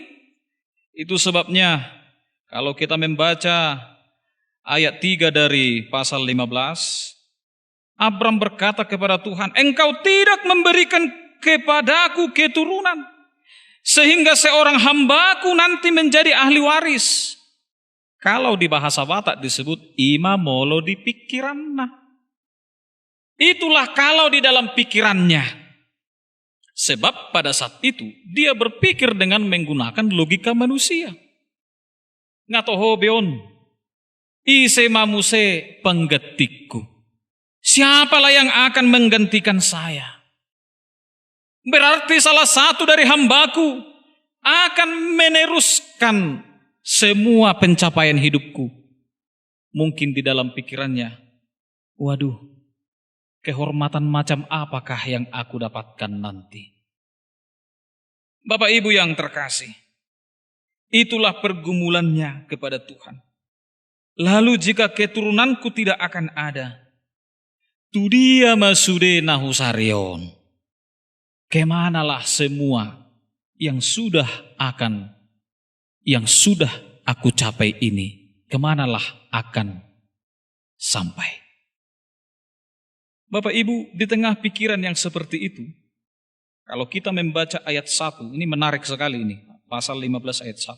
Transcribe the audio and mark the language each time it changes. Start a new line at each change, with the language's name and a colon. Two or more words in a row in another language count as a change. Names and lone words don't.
Indonesian: Itu sebabnya kalau kita membaca ayat 3 dari pasal 15, Abram berkata kepada Tuhan, Engkau tidak memberikan kepadaku keturunan, sehingga seorang hambaku nanti menjadi ahli waris. Kalau di bahasa Batak disebut
Batak Toba: ima molo di pikiranna.
Indonesian: Itulah kalau di dalam pikirannya. Sebab pada saat itu dia berpikir dengan menggunakan logika manusia.
Batak Toba: Ngatohobeon, ise mamuse penggetikku.
Indonesian: Siapalah yang akan menggantikan saya? Berarti salah satu dari hambaku akan meneruskan semua pencapaian hidupku. Mungkin di dalam pikirannya, waduh, kehormatan macam apakah yang aku dapatkan nanti? Bapak Ibu yang terkasih, itulah pergumulannya kepada Tuhan. Lalu jika keturunanku tidak akan ada,
Batak Toba: tu dia masude nahusarion.
Indonesian: Kemanalah semua yang sudah aku capai ini, kemanalah akan sampai? Bapak Ibu, di tengah pikiran yang seperti itu, kalau kita membaca ayat 1, ini menarik sekali ini, pasal 15 ayat 1.